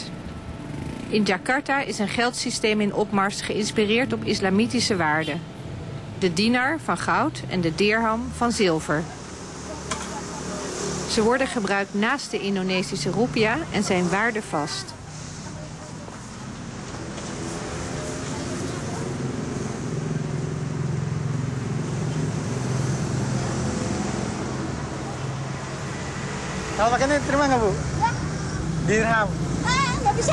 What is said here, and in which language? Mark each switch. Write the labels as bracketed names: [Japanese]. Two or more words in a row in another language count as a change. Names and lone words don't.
[Dutch] In Jakarta is een geldsysteem in opmars geïnspireerd op islamitische waarden. De dinar van goud en de dirham van zilver. Ze worden gebruikt naast de Indonesische rupiah en zijn waardevast. [Indonesian] Kalau pakai ini terima nggak Bu? Ya. Dirham. Nggak bisa.